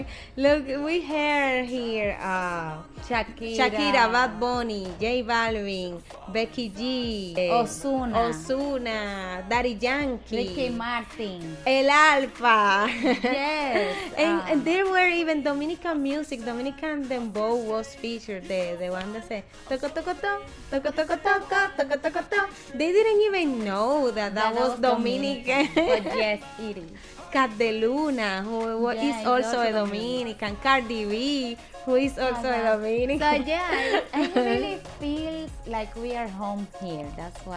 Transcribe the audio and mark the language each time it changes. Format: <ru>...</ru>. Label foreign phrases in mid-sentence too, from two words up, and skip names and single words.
<en>Look, we hear here Shakira, Bad Bunny, J Balvin, Becky G, Ozuna, Daddy Yankee, Ricky Martin. El Alfa. Yes. And there were even Dominican music. Dominican dembow was featured. The one that said toko toko to, toko toko toko, toko toko to. They didn't even know that was Dominican. But yes, it is. Cat de Luna, who Yeah, is it's also a also Dominican. Cardi B, who is also a Dominican. So yeah, I really feel like we are home here. That's why</en>